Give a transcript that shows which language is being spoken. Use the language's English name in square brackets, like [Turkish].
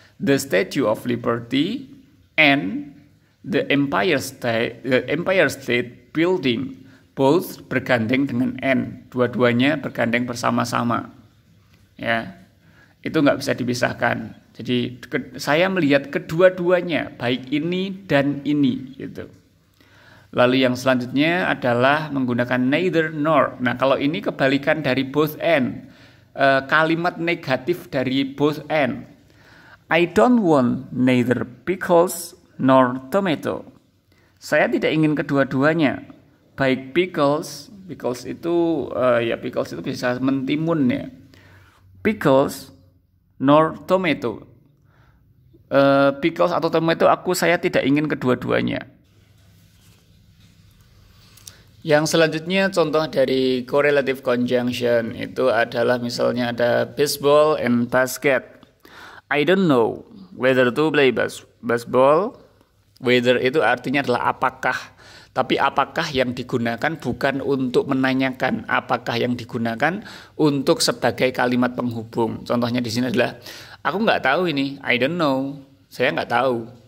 [English] The Statue of Liberty and the Empire State Building. [Indonesian] Both bergandeng dengan and, dua-duanya bergandeng bersama-sama, ya, itu nggak bisa dipisahkan. Jadi saya melihat kedua-duanya, baik ini dan ini, gitu. Lalu yang selanjutnya adalah menggunakan neither nor. Nah, kalau ini kebalikan dari both and, kalimat negatif dari both and. [English] I don't want neither pickles nor tomato. [Indonesian] Saya tidak ingin kedua-duanya. Baik pickles itu pickles itu bisa mentimun ya. [English] Pickles nor tomato. [Indonesian] Pickles atau tomato saya tidak ingin kedua-duanya. Yang selanjutnya contoh dari correlative conjunction itu adalah misalnya ada baseball and basket. [English] I don't know whether to play baseball. [Indonesian] Whether itu artinya adalah apakah. Tapi apakah yang digunakan bukan untuk menanyakan, apakah yang digunakan untuk sebagai kalimat penghubung. Contohnya di sini adalah aku nggak tahu ini, [English] I don't know, [Indonesian] saya nggak tahu.